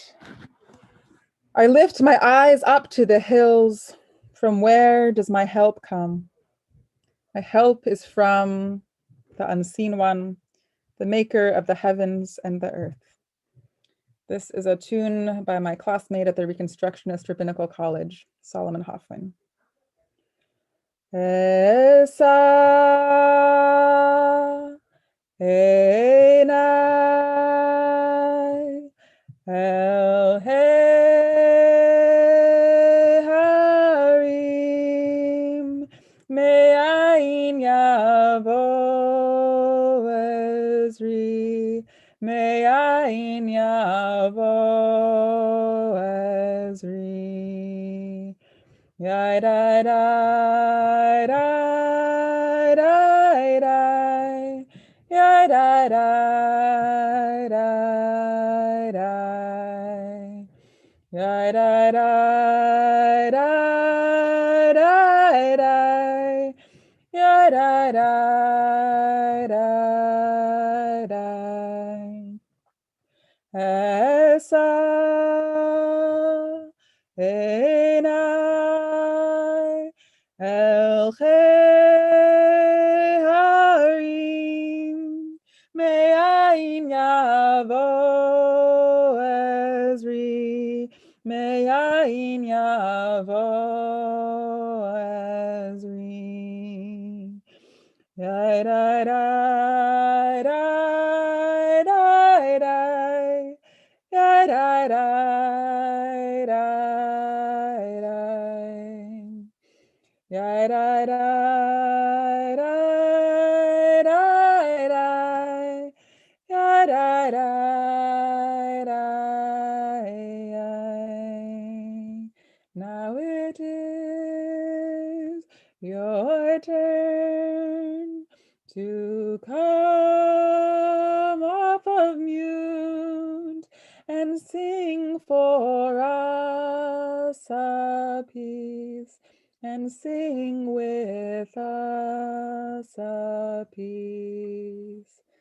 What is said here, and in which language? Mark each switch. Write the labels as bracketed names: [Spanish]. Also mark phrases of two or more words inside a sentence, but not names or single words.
[English] I lift my eyes up to the hills. From where does my help come? My help is from the unseen one, the maker of the heavens and the earth. This is a tune by my classmate at the Reconstructionist Rabbinical College, Solomon Hoffman. [Hebrew] אשא עיני אל ההרים מאין יבוא עזרי מאין יבוא עזרי Yai dai dai dai dai dai Yai dai dai dai dai Yai dai dai dai dai dai Yai dai dai dai dai אשא עיני אל ההרים מאין יבוא עזרי מאין יבוא Ezri Yai dai dai dai dai dai Yai dai dai dai dai Yai dai dai dai dai dai Yai dai dai dai. [English] Now it is your turn to come off of mute and sing for us a piece, and sing with us a piece.